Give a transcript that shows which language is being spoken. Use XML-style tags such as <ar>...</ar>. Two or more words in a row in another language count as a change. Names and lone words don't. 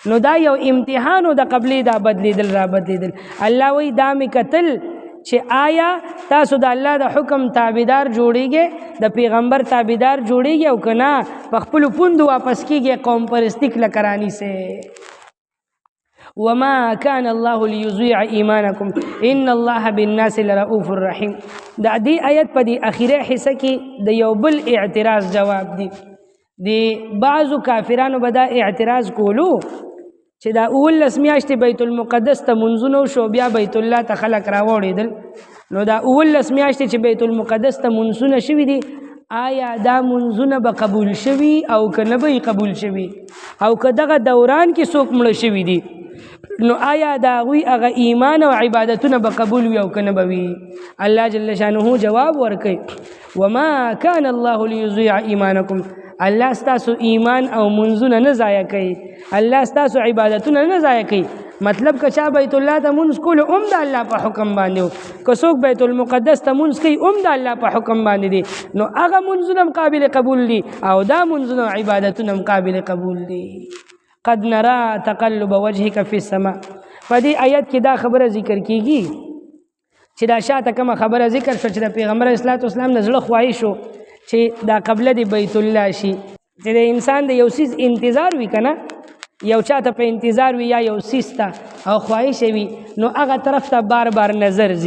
<ps>نو دا یو امتحانو د قبلې دا بدلیدل را بدلیدل. الله وی دا مې کتل چې آیا تاسو د الله د حکم تابعدار جوړیږئ د پیغمبر تابعدار جوړیږئ او که نه په خپلو پوندو واپس کیږئ قوم پرستی کلکه رانیسئ.</ps> <ar>وما كان الله ليضيع ایمانکم ان الله بالناس لرؤوف الرحیم.</ar> <ps>د دې آیت په دې اخیره حصه کې د یو بل اعتراض جواب دی. د بعضو کافرانو به دا اعتراض کولو چې دا 19 میاشتې بیت المقدس ته منځونه وشو بیا بیت الله ته خلک راوړېدل نو دا 19 میاشتې چې بیت المقدس ته منځونه شوي دي آیا دا منځونه به قبول شوي او که نه به قبول شوي او که دغه دوران کې څوک مړه شوي دي نو آیا د هغوی هغه ایمان او عبادتونه به قبول وي او که نه به وي. الله جل شانه جواب ورکوي</ps> <ar>وما كان الله ليضيع ایمانکم</ar> <ps>الله ستاسو ایمان او منځونه نه ضایع کوي الله ستاسو عبادتونه نه ضایع کوي. مطلب که چا بیت الله ته منځ کولو هم د الله په حکم باندې و که څوک بیت المقدس ته منځ کوي هم د الله په حکم باندې دی نو هغه منځونه هم قابل قبول دي او دا منځونه او عبادتونه هم قابل قبول دي.</ps> <ar>قد نرى تقلب وجهك في السماء.</ar> <ps>په دې آیت کې دا خبره ذکر کیږي چې دا شاته کومه خبره ذکر شو چې د پیغمبر اسلام نه زړه خواهش شو چې دا قبله د بیت الله شي چې د انسان د یو څیز انتظار وي که نه یو چاته په انتظار وي یا یو سیز ته او خواهش وي نو هغه طرف ته بار بار نظر ځي.</ps>